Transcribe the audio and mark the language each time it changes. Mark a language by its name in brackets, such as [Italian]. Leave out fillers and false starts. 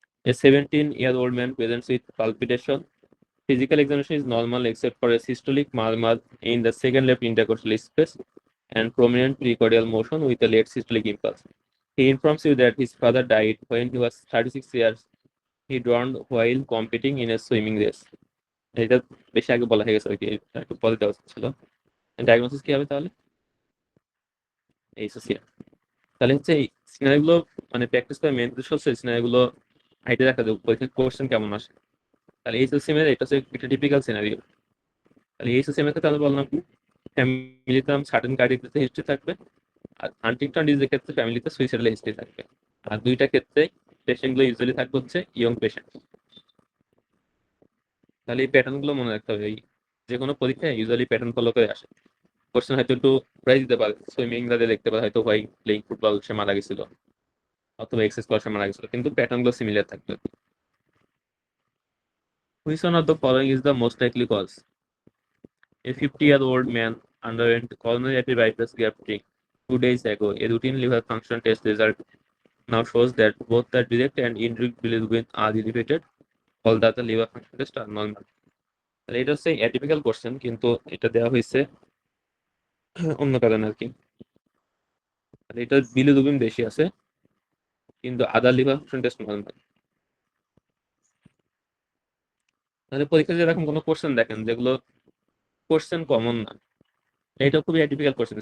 [English] A 17-year-old man presents with palpitation. Physical examination is normal except for a systolic murmur in the second left intercostal space and prominent precordial motion with a late systolic impulse. He informs you that his father died when he was 36 years. He drowned while competing in a swimming race. [Bangla] এটা বেশি আগে বলা হয়ে গেছে আর কি, এটা একটু পরে দেওয়া ছিল। ডায়াগনোসিস কি হবে তাহলে? এইচওসিএম। তাহলে হচ্ছে এই সিনারি গুলো মানে প্র্যাকটিস করে মেন উদ্দেশ্য হচ্ছে সিনারি গুলো আইডে রাখা যায় পরীক্ষার কোশ্চেন কেমন আসে। তাহলে এইচওসিএম এর এটা হচ্ছে একটা টিপিক্যাল সিনারিও। তাহলে এইচওসিএম এর ক্ষেত্রে আমি বললাম কি ফ্যামিলিতে সার্টেন কার্ডিয়াক হিস্ট্রি থাকবে, আর হান্টিংটন ডিজিজের ক্ষেত্রে ফ্যামিলিতে সুইসাইডাল হিস্ট্রি থাকবে। আর দুইটা ক্ষেত্রে পেশেন্ট গুলো ইউজুয়ালি থাকবে হচ্ছে ইয়ং পেশেন্ট। তাহলে এই প্যাটার্ন গুলো মনে রাখতে হবে, এই যে কোনো পরীক্ষায় ইউজুয়ালি প্যাটার্ন ফলো করে আসে। কোশ্চেন হয়তো একটু প্রাইজ দিতে পারে, সুইমিং রাতে দেখতে পারে হয়তো [English] while playing football [Bangla] সে মারা গেছিল অথবা এক্সারসাইজ করার সময় মারা গেছিল, কিন্তু প্যাটার্ন গুলো সিমিলার থাকবে। [English] Which one of the following is the most likely cause? A 50-year-old man underwent coronary artery bypass grafting 2 days ago. A routine liver function test result now shows that both the direct and indirect bilirubin are elevated, all the other liver function tests are normal. [Bangla] তাহলে এটা হচ্ছে atypical question, কিন্তু এটা দেওয়া হয়েছে অন্য কারণে আর কি। এটা বিলিরুবিন বেশি আছে কিন্তু আদার লিভার ফাংশন টেস্ট নর্মাল। তাহলে পরীক্ষায় এরকম কোনো কোশ্চেন দেখেন যেগুলো কোশ্চেন কমন না, এটা খুবই অ্যাটিপিক্যাল কোশ্চেন।